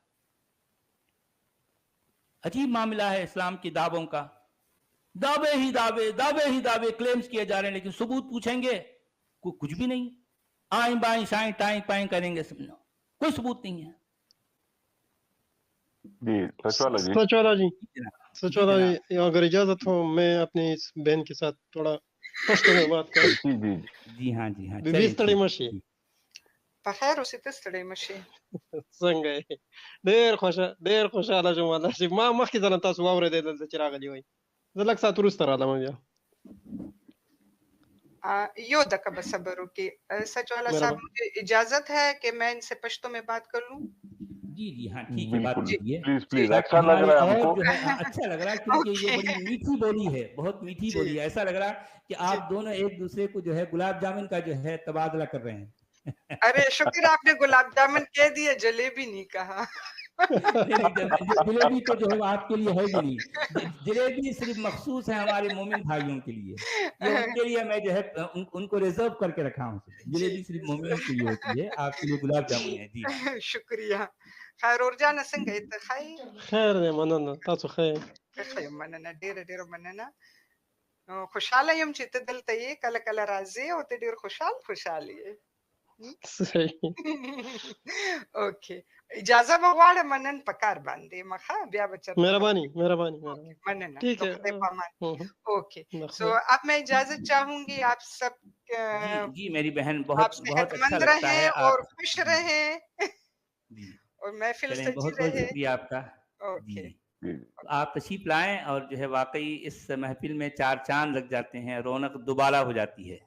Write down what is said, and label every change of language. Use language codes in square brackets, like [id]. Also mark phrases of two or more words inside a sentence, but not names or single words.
[ur] عجیب معاملہ ہے اسلام کی دعووں کا، دعوے ہی دعوے کلیمز کیے جا رہے ہیں، لیکن ثبوت پوچھیں گے کچھ بھی نہیں، آئیں بائیں شائیں ٹائیں پائیں کریں گے، کوئی ثبوت نہیں ہے۔ جی سچوالا جی، سچوالا جی اگر اجازت ہو میں اپنی اس بہن کے ساتھ تھوڑا پشتو میں بات کروں۔ جی ہاں [ps] بیبي ستړی مشي، په خیر اوسې، ته ستړی مشې. څنګه یې؟ ډېر خوشحاله شوم والله چې ما مخکې ځله تاسو واورېدی دلته چې راغلي وئ. زه لږ ساعت وروسته رالم بیا. یو دقیقه بس صبر وکړئ. [ur] سچوالا صاحب مجھے اجازت ہے کہ میں ان سے پشتو میں بات کر لوں؟ جی ہاں ٹھیک ہے، بات کیجیے پلیز اچھا لگ رہا ہے ہم کو، اچھا لگ رہا ہے کیونکہ یہ بڑی میٹھی بولی ہے، بہت میٹھی بولی ہے۔ ایسا لگ رہا ہے کہ آپ دونوں ایک دوسرے کو جو ہے گلاب جامن کا جو ہے تبادلہ کر رہے ہیں۔ ارے شکر آپ نے گلاب جامن کہہ دیا، جلیبی نہیں کہا۔ جلیبی تو جو ہے آپ کے لیے ہے بھی نہیں، جلیبی صرف مخصوص ہے ہمارے مومن بھائیوں کے لیے، یہ ان کے لیے میں جو ہے ان کو ریزرو کر کے رکھا ہوں۔ جلیبی صرف مومنوں کے لیے ہوتی ہے، آپ کے لیے گلاب جامن ہے۔ جی [ps] شکریہ۔ خیر اورجانه څنګه ته خیر؟ خیر دی، مننه. تاسو خیر؟ ښه یم، مننه، ډېره مننه. خوشحاله یم چې ته دلته یې، کله کله راځې او ته ډېر خوشحال یې. صحیح. اوکې اجازه به غواړم منن په کار باندې مخه بیا به چرته [ur] مہربانی مہربانی اوکے مہربانی. [ps] مننا [ur] ٹھیک تو ہے. [ps] خدای پامان اوکے بخیر. [ur] سو اب میں اجازت چاہوں گی آپ سب جی جی میری بہن آپ بہت صحت بہت اچھا مند لگتا ہے رہیں آپ. اور خوش رہیں جی اور محفل چلیں سچی بہت بہت رہے. شکریہ آپ کا. اوکے جی تو آپ تشریف لائیں اور جو ہے واقعی اس محفل میں 4 چاند لگ جاتے ہیں, رونق دوبالا ہو جاتی ہے.